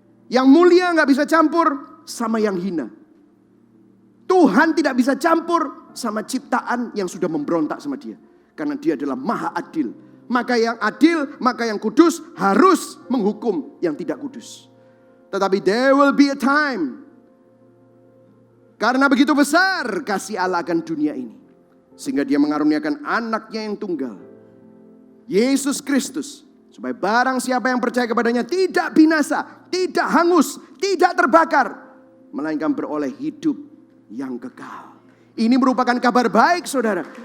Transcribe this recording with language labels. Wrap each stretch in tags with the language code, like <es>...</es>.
<id>Yang mulia nggak bisa campur sama yang hina. Tuhan tidak bisa campur sama ciptaan yang sudah memberontak sama dia. Karena dia adalah maha adil. Maka yang adil, maka yang kudus harus menghukum yang tidak kudus.</id> <en>Tetapi there will be a time.</en> <id>Karena begitu besar kasih Allah akan dunia ini. Sehingga dia mengaruniakan anaknya yang tunggal. Yesus Kristus. Supaya barang siapa yang percaya kepadanya tidak binasa, tidak hangus, tidak terbakar. Melainkan beroleh hidup yang kekal. Ini merupakan kabar baik, saudara.</id>